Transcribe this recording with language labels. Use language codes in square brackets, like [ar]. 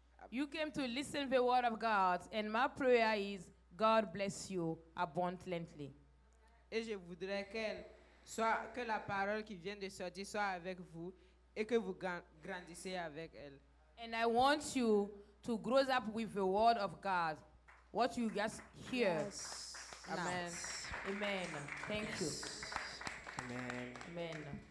[en] You came to listen the word of God, and my prayer is God bless you abundantly. [fr] Et je voudrais que la parole qui vient de sortir soit avec vous et que vous grandissez avec elle. [en] And I want you to grow up with the word of God. What you just hear. Yes. Amen. Amen. Thank you. Amen. Amen.